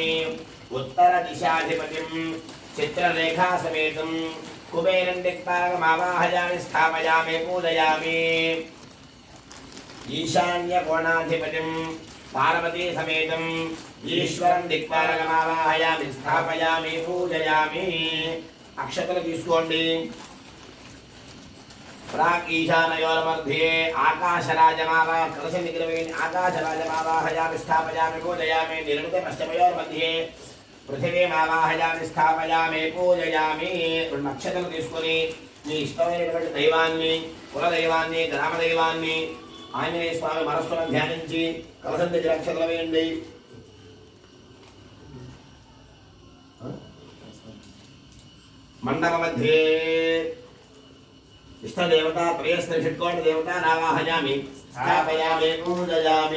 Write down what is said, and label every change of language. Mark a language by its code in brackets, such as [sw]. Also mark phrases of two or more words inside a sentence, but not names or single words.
[sa] ఉత్తర దిశాధిపతిం చిత్రరేఖా సమేతం కుబేరం దిక్పాలకమావాహయామి స్థాపయామి పూజయామి. ఈశాన్య కోణాధిపతిం పార్వతీ సమేతం ఈశ్వరం దిక్పాలకమావాహయామి స్థాపయామి పూజయామి. [te] అక్షతలు తీసుకోండి. [sa] प्राक ईशानयोर्मध्ये आकाशराजमावाह कलशनिग्रवेण आकाशराजमावाहयामि स्थापयामि पूजयामि. निरुते पश्चिमयोर्मध्ये पृथिवीमावाहयामि स्थापयामि पूजयामि. [te] నక్షత్రాలు తీసుకొని మీ ఇష్టమైనటువంటి దైవాన్ని, కులదైవాన్ని, గ్రామదైవాన్ని ఆంజనేయ స్వామి మనస్సును ధ్యానించి కలశం దగ్గర నక్షత్రాలు వేయండి. [sa] మండప మధ్యే ఇష్టదేవత త్రయస్త్రిషట్కోటి దేవత నావాహయామి స్థాపయామి పూజయామి.